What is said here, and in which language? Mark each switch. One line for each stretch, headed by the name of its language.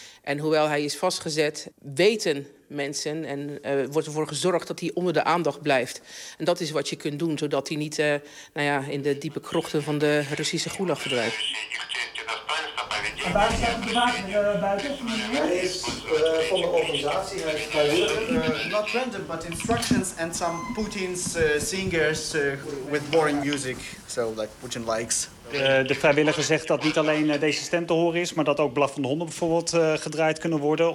Dutch: En hoewel hij is vastgezet, weten mensen en wordt ervoor gezorgd dat hij onder de aandacht blijft. En dat is wat je kunt doen, zodat hij niet nou ja, in de diepe krochten van de Russische gulag verdwijnt. Waar staat het vandaag buiten? Hij is van de organisatie, hij is vrijwilliger.
English: Not random, but instructions and some Putin's singers with boring music. So like Putin likes.
Dutch: De vrijwilliger zegt dat niet alleen deze stem te horen is, maar dat ook blaffende honden bijvoorbeeld gedraaid kunnen worden.